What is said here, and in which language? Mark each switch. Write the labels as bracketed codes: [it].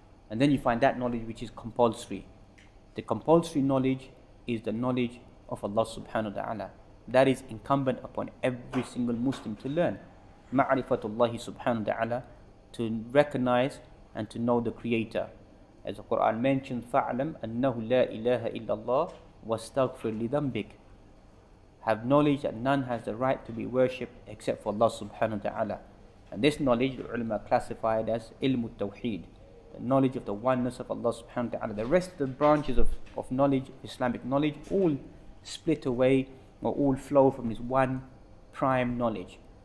[en] And then you find that knowledge which is compulsory. The compulsory knowledge is the knowledge of Allah subhanahu wa ta'ala. That is incumbent upon every single Muslim to learn. Ma'rifatullahi subhanahu wa ta'ala, to recognize and to know the Creator. As the Quran mentions, [ar] فَعْلَمْ أَنَّهُ لَا إِلَهَ إِلَّا اللَّهُ وَاسْتَغْفِرْ لِذَنْبِكَ. [en] Have knowledge that none has the right to be worshipped except for Allah subhanahu wa ta'ala. And this knowledge, the ulama classified as ilmu tawheed, the knowledge of the oneness of Allah subhanahu wa ta'ala. The rest of the branches of knowledge, Islamic knowledge, all split away or all flow from this one prime knowledge.